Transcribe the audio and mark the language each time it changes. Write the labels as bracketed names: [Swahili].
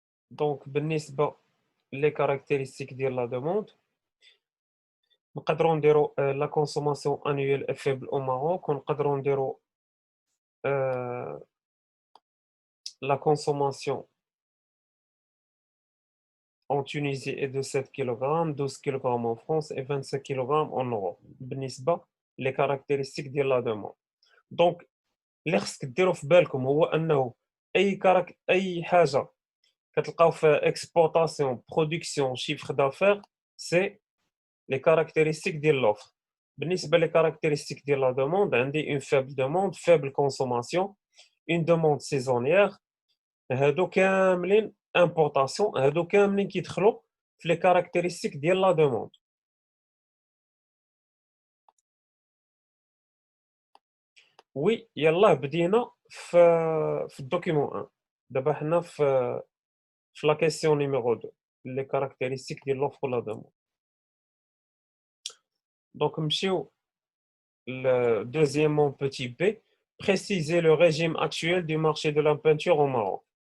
[French] Donc, بالنسبة les caractéristiques de la demande, [Arabic] نقدروا نديروا [French] la consommation annuelle est faible au Maroc, ونقدروا نديروا la consommation en Tunisie est de 7 kg, 12 kg en France et 25 kg en Europe. بالنسبة les caractéristiques de la demande. [Arabic] Donc, اللي خصك ديروا في بالكم هو أنه أي حاجة كتلقاو في [French] exportation, production, chiffre d'affaires, c'est les caractéristiques de l'offre. بالنسبة les caractéristiques de la demande, [Arabic] عندي [French] une faible demande, faible consommation, une demande saisonnière. [Arabic] هادو كاملين importation, هادو كاملين كيدخلوا في [French] les caractéristiques [Arabic] ديال la demande. وي يلاه بدينا في الدوكيمون 1. دابا حنا في [French] la question numéro 2, les caractéristiques de l'offre ou la demande. Donc, [Arabic] نمشيو [French] deuxièmement petit b, préciser le régime actuel du marché de la peinture au Maroc.